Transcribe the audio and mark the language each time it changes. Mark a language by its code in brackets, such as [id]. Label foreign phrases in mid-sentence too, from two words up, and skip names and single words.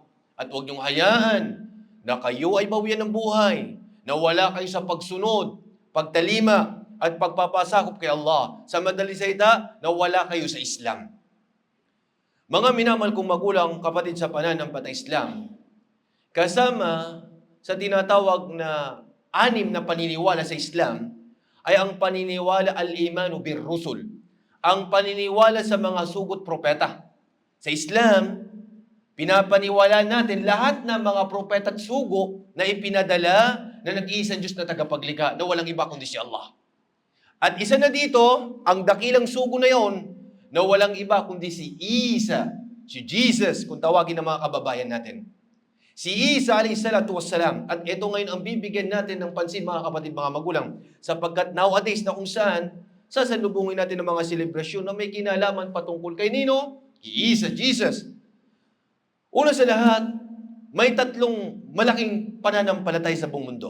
[tl] At huwag niyong hayaan na kayo ay bawian ng buhay, na wala kayo sa pagsunod, pagtalima, at pagpapasakop kay Allah. Sa madaling salita, na wala kayo sa Islam. Mga minamahal kong magulang, kapatid sa pananampalatayang Islam, kasama sa tinatawag na 6 na paniniwala sa Islam, ay ang paniniwala [ar] الإيمان بالرسل, [tl] ang paniniwala sa mga sugot propeta. Sa Islam, pinapaniwala natin lahat ng mga propeta at sugo na ipinadala na nag-iisang Diyos na tagapaglikha, na walang iba kundi si Allah. At isa na dito, ang dakilang sugo na yon, na walang iba kundi si Isa, si Jesus, kung tawagin ng mga kababayan natin. Si Isa [ar] عليه الصلاة والسلام. [tl] At ito ngayon ang bibigyan natin ng pansin, mga kapatid, mga magulang, sapagkat nowadays na kung saan sasalubungin natin ng mga selebrasyon na may kinalaman patungkol kay Nino, Isa, Jesus. Una sa lahat, may 3 malaking pananampalataya sa buong mundo.